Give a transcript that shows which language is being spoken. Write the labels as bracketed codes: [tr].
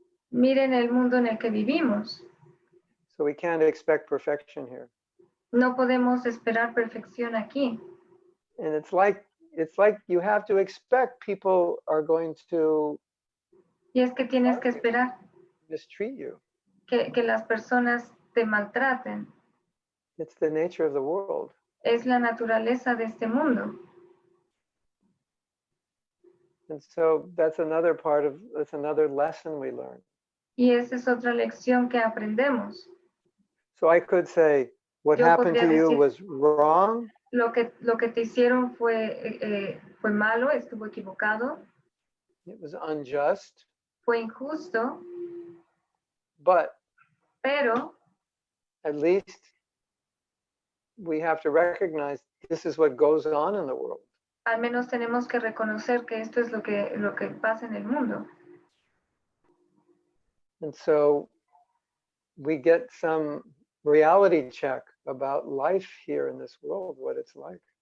[es] miren el mundo en el que vivimos. [en] So we can't expect perfection here. [es] No podemos esperar perfección aquí. [en] And it's like you have to expect people are going to [es] Y es que tienes que esperar [en] mistreat you. [es] que las personas te maltraten. [en] It's the nature of the world. [es] Es la naturaleza de este mundo. [en] And so that's another lesson we learn. [es] Y esa es otra lección que aprendemos. [en] So I could say, what [es] Yo [en] happened to [es] podría [en] you [es] decir, [en] was wrong. [es] Lo que te hicieron fue malo, estuvo equivocado, [en] It was unjust. [es] fue injusto, [en] But [es] pero [en] at least we have to recognize this is what goes on in the world. [es] al menos tenemos que reconocer que esto es lo que pasa en el mundo. [en] And so we get some reality check about life here in this world, what it's like.